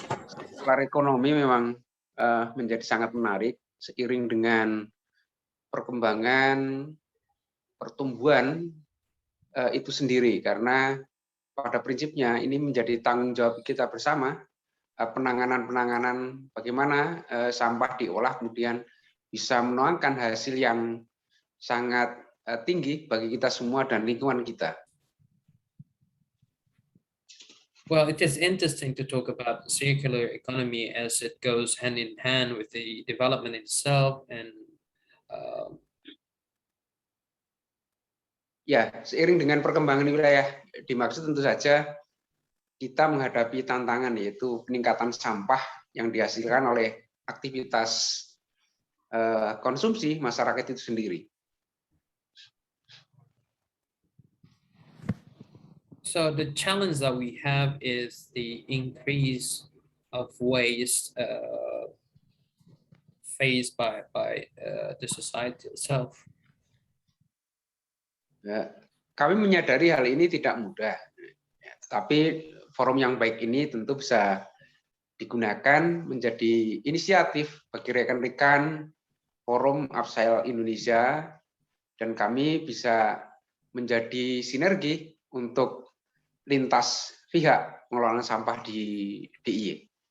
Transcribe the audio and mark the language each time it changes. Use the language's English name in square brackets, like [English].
[Indonesian] Sirkular ekonomi memang menjadi sangat menarik seiring dengan perkembangan pertumbuhan itu sendiri, karena pada prinsipnya ini menjadi tanggung jawab kita bersama, penanganan bagaimana sampah diolah kemudian bisa menuangkan hasil yang sangat tinggi bagi kita semua dan lingkungan kita. [English] Well, it is interesting to talk about circular economy as it goes hand in hand with the development itself and [Indonesian] Ya, seiring dengan perkembangan wilayah dimaksud tentu saja kita menghadapi tantangan, yaitu peningkatan sampah yang dihasilkan oleh aktivitas konsumsi masyarakat itu sendiri. [English] So the challenge that we have is the increase of waste faced by the society itself. [Indonesian] Ya, kami menyadari hal ini tidak mudah, ya, tapi forum yang baik ini tentu bisa digunakan menjadi inisiatif bagi rekan-rekan Forum Upscale Indonesia, dan kami bisa menjadi sinergi untuk lintas pihak pengelolaan sampah di DIY.